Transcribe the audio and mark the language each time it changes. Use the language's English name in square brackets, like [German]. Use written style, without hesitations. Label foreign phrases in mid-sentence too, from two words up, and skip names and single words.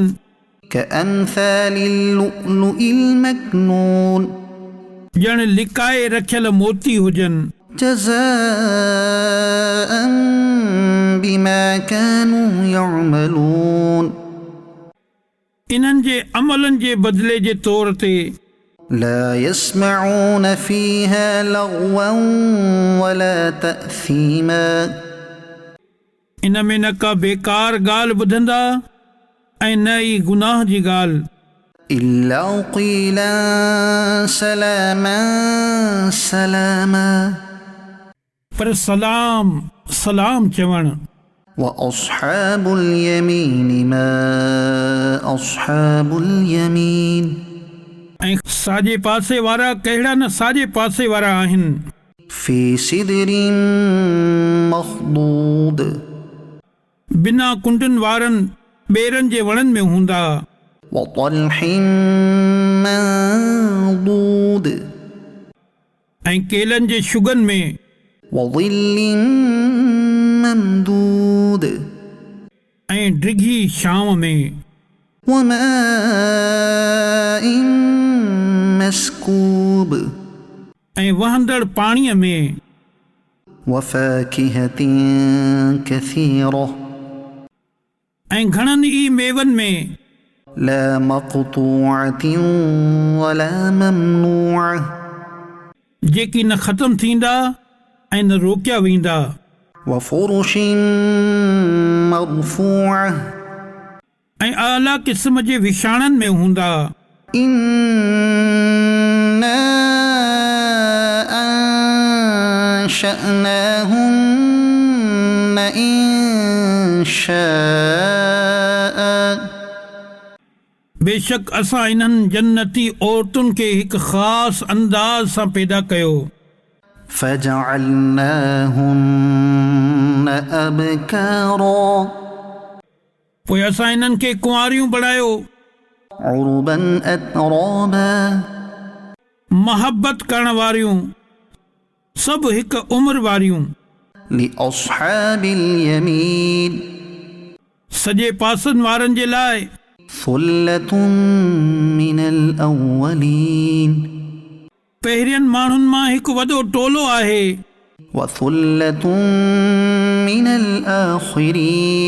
[Arabic] كأمثال اللؤلؤ المكنون, [Sindhi] ॼण लिकाए रखियल मोती हुजनि। [Arabic] جزاء بما كانوا يعملون, [Sindhi] इन्हनि जे अमलनि जे बदिले जे तौर ते। [Arabic] لا يسمعون فيها لغوا ولا تأثيما, [Sindhi] इन में न का बेकार ॻाल्हि ॿुधंदा ऐं न ई गुनाह जी ॻाल्हि। [Arabic] إلا قيلا سلاما سلاما, [Sindhi] पर सलाम सलाम चवण। [Arabic] وأصحاب اليمين ما أصحاب اليمين, [Sindhi] ऐं साॼे पासे वारा कहिड़ा न साॼे पासे वारा आहिनि। [Arabic] في سدر مخضود, [Sindhi] बिना कुंडनि वारनि ॿेरनि जे वणनि में हूंदा। [Arabic] وطلح منضود, [Sindhi] ऐं केलनि जे शुगनि में। [Arabic] وظل ممدود, [Sindhi] ऐं डिघी छांव में। [Arabic] وماء مسكوب, [Sindhi] ऐं वहंदड़ पाणीअ में [Arabic] وفاكهة كثيرة [Sindhi] ऐं घणनि ई मेवनि में [Arabic] لا مقطوعة ولا ممنوعة [Sindhi] जेकी न ख़तमु थींदा ऐं न रोकिया वेंदा [Arabic] وفرش مرفوعة [Sindhi] ऐं आला क़िस्म जे विछाणनि में हूंदा [Arabic] إنا أنشأناهن إنشاء [Sindhi] बेशक असां इन्हनि जन्नती औरतुनि खे हिकु ख़ासि अंदाज़ सां पैदा कयो [Arabic] فجعلناهن أبكارا [Sindhi] पोइ असां इन्हनि खे कुंवारियूं बणायो [Arabic] عربا أترابا [Sindhi] मोहबत करण वारियूं सभु हिकु उमिरि वारियूं [Arabic] لأصحاب اليمين [Sindhi] सॼे पासनि वारनि जे लाइ [Arabic] ثلة من الأولين [Sindhi] पहिरियनि माण्हुनि मां हिकु वॾो टोलो आहे [Arabic] وثلة من الآخرين